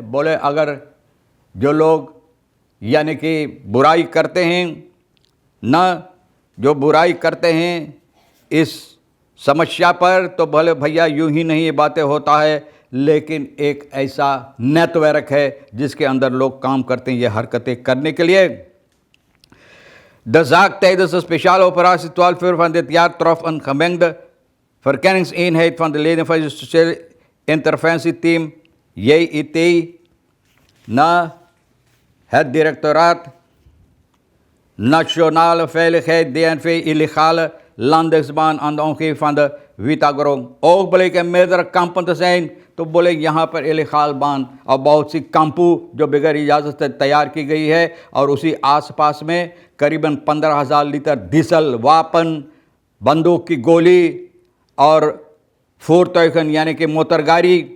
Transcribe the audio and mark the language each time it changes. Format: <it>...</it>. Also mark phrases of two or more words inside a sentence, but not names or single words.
<hns>बोले अगर जो लोग यानी कि बुराई करते हैं ना, जो बुराई करते हैं इस समस्या पर, तो भले भैया यूं ही नहीं ये बातें होता है, लेकिन एक ऐसा नेटवर्क है जिसके अंदर लोग काम करते हैं ये हरकतें करने के लिए।</hns> <nl>De zaak tijdens een speciale operatie 12 uur van dit jaar trof een gemengde verkenningseenheid van de leden van het sociale interventieteam JIT na het directoraat Nationale Veiligheid DNV illegale landingsbaan aan de omgeving van de Witagrong। ook bleken meerdere kampen te zijn,</nl> <hns>तो बोले यहाँ पर इलीगल बांध और बहुत सी कांपू जो बगैर इजाज़त से तैयार की गई है, और उसी आसपास में करीबन 15,000 लीटर डीजल, वापन, बंदूक की गोली और फूरतौकन यानी कि मोटर गाड़ी,</hns>